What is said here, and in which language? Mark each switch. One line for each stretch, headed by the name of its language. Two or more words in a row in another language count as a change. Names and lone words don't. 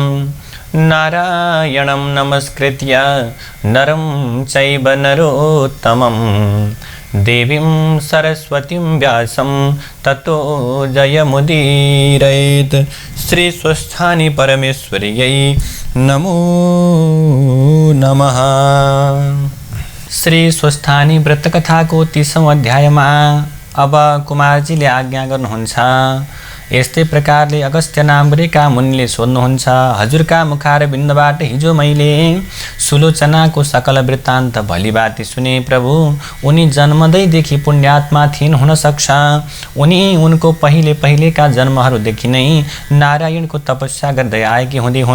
Sanskrit: नारायणं नमस्कृत्य नरं चैव नरोत्तमं देवीं सरस्वतीं व्यासं ततो जयमुदीरयेत्। श्री स्वस्थानी परमेश्वर्यै नमो नमः।
Nepali: श्री स्वस्थानी व्रतकथाको 30औं अध्यायमा अब कुमारजीले आज्ञा गर्नुहुन्छ। यस्तै प्रकारले अगस्त्य नामरेका मुनिले सोध्नुहुन्छ, हजुरका मुखारविन्दबाट हिजो मैले सुलोचनाको सकल वृत्तान्त भलीभाँति सुने प्रभु। उनी जन्मदैदेखि पुण्यात्मा थिइन्, हुन सक्छ उनी उनको पहिलेका जन्महरूदेखि नै नारायणको तपस्या गर्दै आएकी हुँदै हुन्।